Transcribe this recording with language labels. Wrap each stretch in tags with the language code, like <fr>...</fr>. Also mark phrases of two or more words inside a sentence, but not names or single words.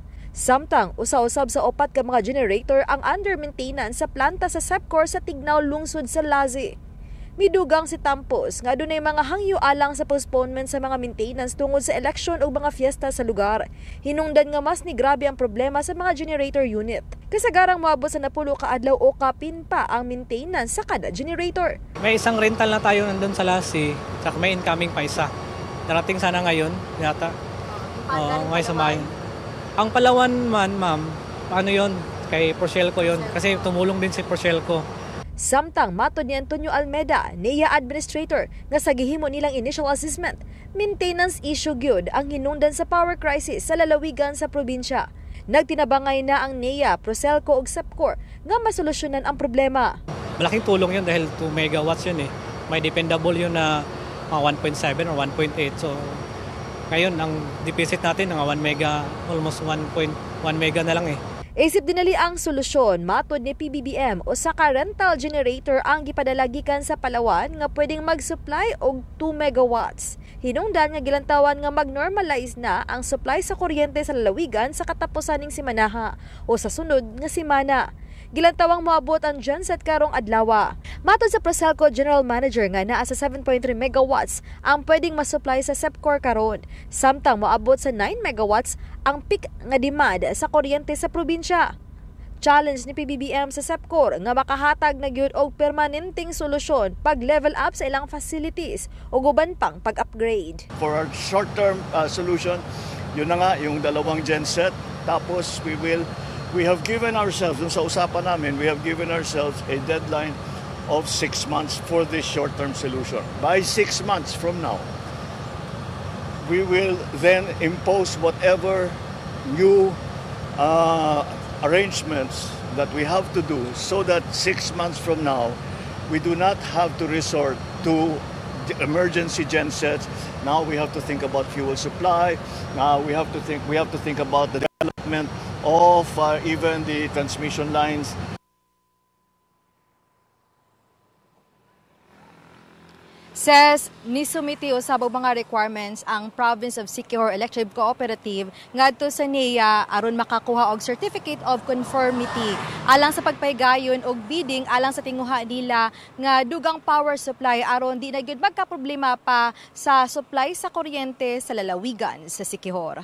<ceb>Samtang usa-usab sa 4 ka mga generator ang</ceb> <en>under maintenance</en> <ceb>sa planta sa SEPCOR sa Tignaw lungsod sa Lazi. Midugang si Tampos nga dunay mga hangyo alang sa postponement sa mga maintenance tungod sa eleksyon o mga fiesta sa lugar. Hinungdan nga mas ni grabe ang problema sa mga generator unit. Kasagarang moabot sa 10 ka adlaw o kapin pa ang maintenance sa kada generator.</ceb> <tl>May isang rental na tayo nandun sa Lassi, saka may incoming pa isa. Darating sana ngayon, yata. May samayin. Ang Palawan man, ma'am, ano yon? Kay Porcelco yon, kasi tumulong din si Porcelco.</tl> <ceb>Samtang matod ni Antonio Almeda, NEA Administrator, nga sa gihimo nilang</ceb> <en>initial assessment, maintenance issue</en> <ceb>gyud ang hinungdan sa</ceb> <en>power crisis</en> <ceb>sa lalawigan sa probinsya. Nagtinabangay na ang NEA, Porcelco ug SEPCOR nga masolusyonan ang problema.</ceb> <tl>Malaking tulong yun dahil 2 megawatts yun eh. May dependable yun na 1.7 or 1.8. So ngayon ang deficit natin ng 1 mega, almost 1.1 mega na lang eh.</tl> <ceb>Isip dinali ang solusyon, matod ni PBBM o saka</ceb> <en>rental generator</en> <ceb>ang gipadalagikan sa Palawan nga pwedeng mag-supply og 2 megawatts. Hinungdan nga gilantawan nga mag-normalize na ang supply sa kuryente sa lalawigan sa katapusan ning semanaha o sa sunod nga semana. Gilantawang moabot ang genset karong adlaw. Matod sa Porcelco General Manager nga naa sa 7.3 megawatts ang pwedeng masupply sa SEPCOR karon. Samtang moabot sa 9 megawatts ang peak nga demand sa kuryente sa probinsya. Challenge ni PBBM sa SEPCOR nga makahatag na gyud og permanenteng solusyon pag</ceb> <en>level up</en> <ceb>sa ilang facilities ug uban pang pag-upgrade.</ceb> <en>For our short-term solution,</en> <tl>yun na nga yung 2 genset.</tl> <en>Tapos we have given ourselves,</en> <tl>dun sa usapan namin,</tl> <en>we have given ourselves a deadline of 6 months for this short-term solution. By 6 months from now, we will then impose whatever new arrangements that we have to do so that 6 months from now, we do not have to resort to emergency gensets. Now we have to think about fuel supply. Now we have to think about the development of even the transmission lines. Says,</en> <ceb>nisumiti usab og mga requirements ang Province of Siquijor Electric Cooperative ngadto sa NEA aron makakuha og Certificate of Conformity alang sa pagpaygayon og bidding alang sa tinguha nila nga dugang</ceb> <en>power supply</en> <ceb>aron di na gyud magka-problema pa sa supply sa kuryente sa lalawigan sa Siquijor.</ceb>